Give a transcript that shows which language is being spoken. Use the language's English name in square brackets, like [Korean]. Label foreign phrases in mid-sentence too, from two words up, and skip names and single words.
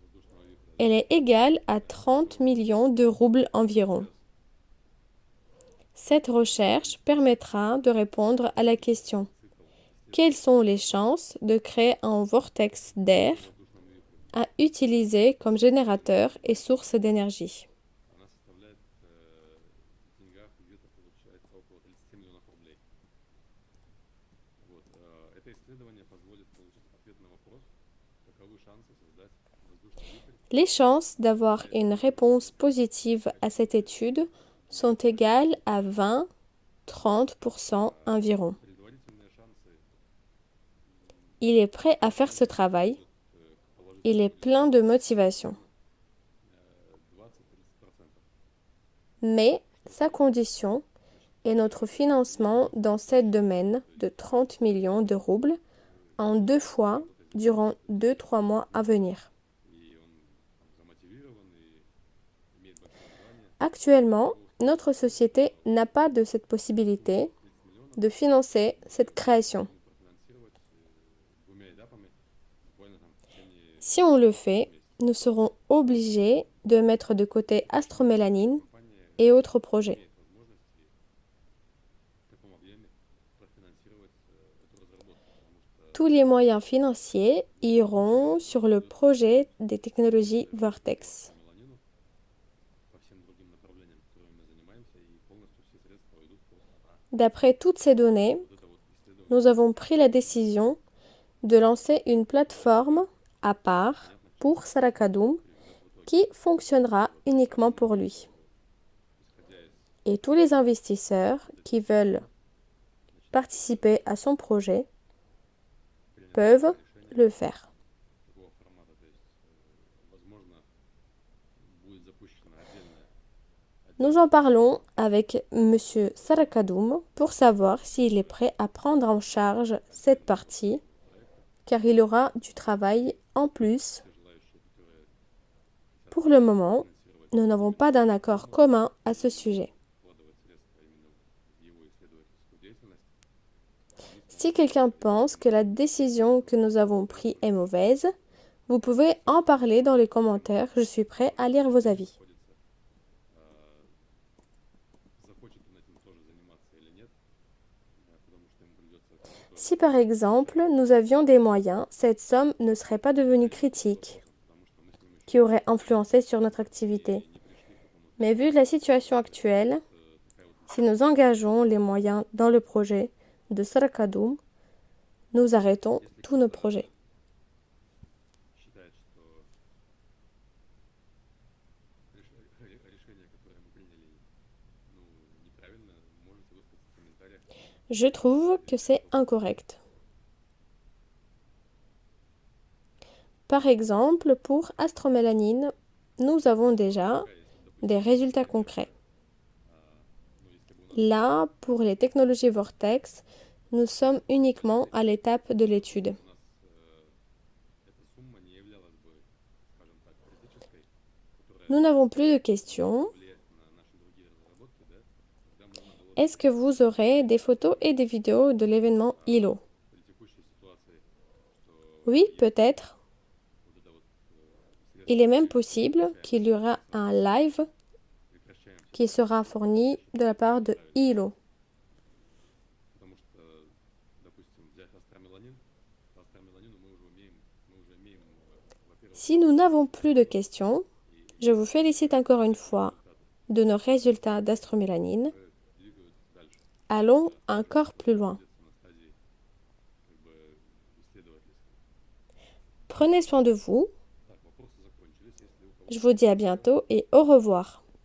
[French] Elle est égale à 30 millions de roubles environ. Cette recherche permettra de répondre à la question: quelles sont les chances de créer un vortex d'air à utiliser comme générateur et source d'énergie? [Russian] она составляет в деньгах где-то получается около 37 миллионов рублей. Вот. Это исследование позволит получить ответ на вопрос, каковы шансы создать воздушный вихрь. [French] Les chances d'avoir une réponse positive à cette étude sont égales à 20-30% environ. [Russian] Предварительные шансы [French] Il est prêt à faire ce travail. Il est plein de motivation. 20-30%. Mais sa condition est notre financement dans ce domaine de 30 millions de roubles en 2 fois durant 2-3 mois à venir. [Russian] И он замотивирован и имеет большое желание. [French] Actuellement, notre société n'a pas de cette possibilité [Russian] 30 миллионов [French] de financer cette création. [Russian] профинансировать двумя этапами буквально там в течение [French] Si on le fait, nous serons obligés de mettre de côté Astromélanine [Russian] компании [French] et autres projets. [Russian] имеет возможности в таком объеме профинансировать эту разработку, потому что [French] Tous les moyens financiers iront sur le projet des technologies Vortex. [Russian] меланину по всем другим направлениям, которыми мы занимаемся, и полностью все средства уйдут просто на [French] D'après toutes ces données, [Russian] вот это вот исследование. [French] nous avons pris la décision de lancer une plateforme à part pour Sarakadoum qui fonctionnera uniquement pour lui. [Russian] Исходя из [French] Et tous les investisseurs qui veulent participer à son projet peuvent le faire. [Russian] такого формата, то есть, возможно, будет запущена отдельная [French] Nous en parlons avec M. Sarakadoum pour savoir s'il est prêt à prendre en charge cette partie, car il aura du travail en plus. [Russian] желающие, которые [French] Pour le moment, [Russian] финансировать, [French] nous n'avons pas d'un accord commun à ce sujet. [Russian] вкладывать средства именно в его исследовательскую деятельность. [French] Si quelqu'un pense que la décision que nous avons prise est mauvaise, vous pouvez en parler dans les commentaires. Je suis prêt à lire vos avis. [Russian] Захочет он этим тоже заниматься или нет, потому что ему придется [French] Si par exemple, nous avions des moyens, cette somme ne serait pas devenue critique, [Russian] потому что мы с ним [French] qui aurait influencé sur notre activité. [Russian] не пришли к какому-то [French] Mais vu la situation actuelle, [Russian] такая вот [French] si nous engageons les moyens dans le projet de Sarakadoum, nous arrêtons tous nos projets. [Russian] считает, что решение, которое мы приняли, ну, неправильно, можете высказать в комментариях. [French] Je trouve que c'est incorrect. Par exemple, pour Astromélanine, nous avons déjà des résultats concrets. Là, pour les technologies Vortex, nous sommes uniquement à l'étape de l'étude. [Russian] У нас эта сумма не являлась бы, скажем так, критической, которая [French] Nous n'avons plus de questions. [Russian] влияет на наши другие разработки, да, когда можно было [French] Est-ce que vous aurez des photos et des vidéos de l'événement ILO? [Russian] при текущей ситуации, что [French] Oui, peut-être. [Russian] вот это вот средства [French] Il est même possible qu'il y aura un live [Russian] прекращаем, [French] qui sera fourni de la part de ILO. [Russian] потому что, допустим, взять астромеланин, по астромеланину мы уже имеем, во-первых, [French] Si nous n'avons plus de questions, je vous félicite encore une fois de nos résultats d'astromélanine. [Russian] двигают дальше, [French] Allons encore plus loin. [Russian] находятся на стадии как бы исследовательской. [French] Prenez soin de vous. [Russian] Так, вопросы закончились. Если у кого [French] Je vous dis à bientôt et au revoir.